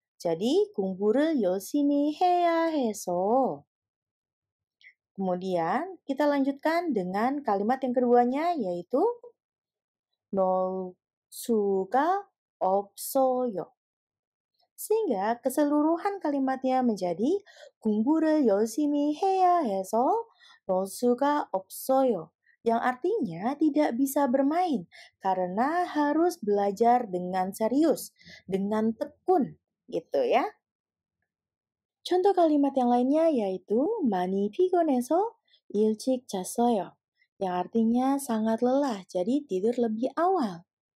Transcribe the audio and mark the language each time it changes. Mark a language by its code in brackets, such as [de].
[id] Jadi, [ko] 공부를 열심히 해야 해서. [id] Kemudian, kita lanjutkan dengan kalimat yang keduanya, yaitu [ko] 넣을 수가 없어요. [id] Sehingga keseluruhan kalimatnya menjadi [ko] 공부를 열심히 해야 해서 넣을 수가 없어요. [id] Yang artinya tidak bisa bermain karena harus belajar dengan serius, dengan tekun, gitu ya. Contoh kalimat yang lainnya yaitu [ko] 많이 피곤해서 일찍 잤어요. [id] Yang artinya sangat lelah, jadi tidur lebih awal.